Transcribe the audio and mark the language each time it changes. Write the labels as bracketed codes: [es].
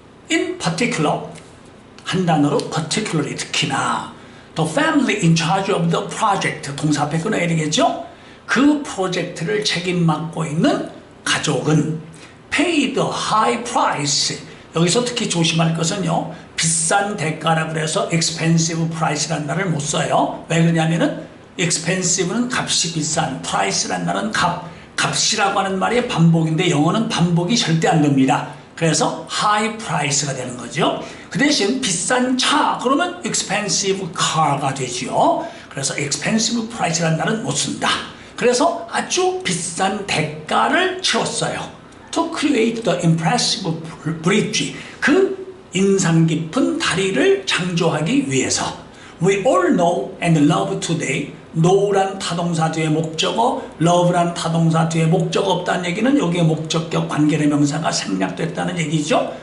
[en] In particular, [ko] 한 단어로 [en] particularly [ko] 특히나 [en] the family in charge of the project [ko] 동사 앞에 끊어야 되겠죠? 그 프로젝트를 책임 맡고 있는 가족은 [en] paid a high price. [ko] 여기서 특히 조심할 것은요, 비싼 대가라 그래서 expensive price라는 말을 못 써요. 왜 그러냐면은 expensive는 값이 비싼, price라는 말은 값이라고 하는 말이 반복인데 영어는 반복이 절대 안 됩니다. 그래서 high price가 되는 거죠. 그 대신 비싼 차 그러면 expensive car가 되죠. 그래서 expensive price라는 말은 못 쓴다. 그래서 아주 비싼 대가를 치렀어요. [en] To create the impressive bridge, [ko] 그 인상 깊은 다리를 창조하기 위해서. [en] We all know and love today. [ko] know란 타동사 뒤에 목적어, love란 타동사 뒤에 목적어 없다는 얘기는 여기에 목적격 관계대명사가 생략됐다는 얘기죠.